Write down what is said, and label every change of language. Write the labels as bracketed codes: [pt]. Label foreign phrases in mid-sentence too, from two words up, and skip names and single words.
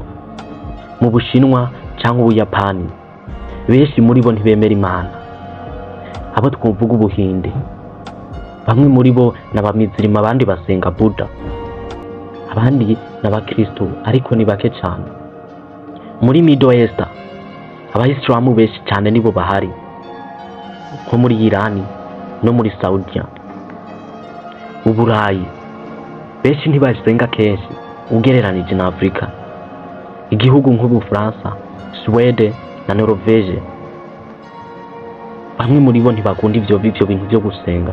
[rw] Mu Bushinwa cyangwa Ubuyapani benshi muri bo ntibemera Imana. Abo twumvuga Ubuhinde, bamwe muri bo n'abamizirima, abandi basenga Buddha, abandi n'abakristo ariko ni bake cyane. Muri [en] Middle East [rw] Abayisilamu benshi cyane nibo bahari, nko muri Irani no muri Saudiya. Uburayi benshi ntibasenga kenshi ugereranije na Afurika. Igihugu nk'Ubufaransa, Swede na Norvege, bamwe muri bo ntibakunda ivyo bintu byo gusenga.